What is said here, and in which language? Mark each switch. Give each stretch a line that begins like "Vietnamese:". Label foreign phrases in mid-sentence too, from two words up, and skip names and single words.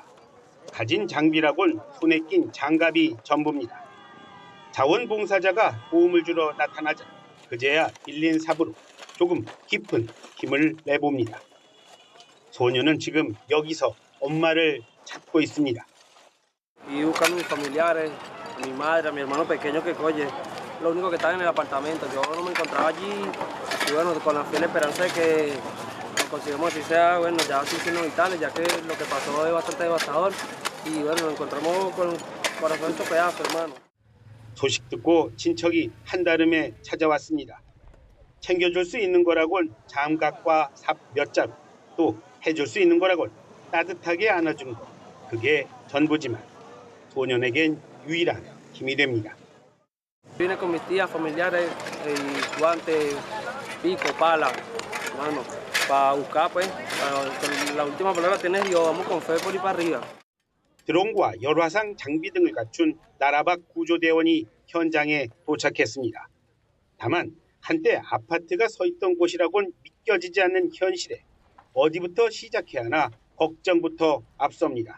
Korean: 가진 장비라곤 손에 낀 장갑이 전부입니다. 자원봉사자가 도움을 주러 나타나자 그제야 114부로 조금 깊은 힘을 내봅니다. 소년은 지금 여기서 엄마를 찾고 있습니다.
Spanish: Y buscando a mis familiares, a mi madre, a mi hermano pequeño que coye, lo único que están en el apartamento. Yo no me encontraba allí y bueno, con la fiel esperanza de que nos consigamos así sea, bueno, ya sin signos vitales, ya que lo que pasó es bastante devastador y bueno, nos encontramos con el corazón hecho pedazos, hermano.
Korean: 소식 듣고 친척이 한달음에 찾아왔습니다. 챙겨줄 수 있는 거라곤 장갑과 삽 몇 자루, 또 해줄 수 있는 거라곤 따뜻하게 안아준 거. 그게 전부지만 소년에겐 유일한 힘이 됩니다.
Spanish: Vine con mis tías, familiares, y guantes, pico, pala, hermano, para buscar pues, la última palabra tiene Dios, vamos con fe por ir para arriba.
Korean: 드론과 열화상 장비 등을 갖춘 나라 밖 구조대원이 현장에 도착했습니다. 다만 한때 아파트가 서 있던 곳이라곤 믿겨지지 않는 현실에 어디부터 시작해야 하나 걱정부터 앞섭니다.